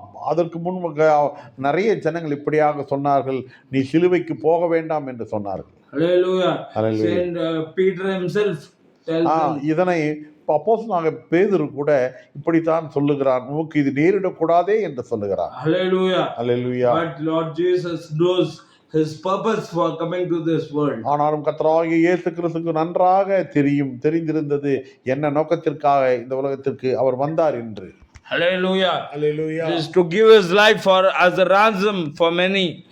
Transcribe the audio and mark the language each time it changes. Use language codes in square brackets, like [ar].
[ta] அதற்கு முன்பு நிறைய ஜனங்கள் இப்படியாக சொன்னார்கள், நீ சிலுவைக்கு போக வேண்டாம் என்று சொன்னார்கள். [en] Hallelujah. Saint Peter himself tells him. [ta] இதனை அப்போஸ்தலனாகிய பேதுரு கூட இப்படித்தான் சொல்லுகிறான், நமக்கு இது நேரிடக்கூடாதே என்று சொல்லுகிறான். [en] Hallelujah. Hallelujah. But Lord Jesus knows his purpose for coming to this world. [ta] ஆனாலும் கர்த்தராகிய இயேசு கிறிஸ்துவுக்கு நன்றாக தெரிந்திருந்தது என்ன நோக்கத்திற்காக இந்த உலகத்திற்கு அவர் வந்தார் என்று. [en] Hallelujah. Hallelujah. Just to give his life as a ransom for many.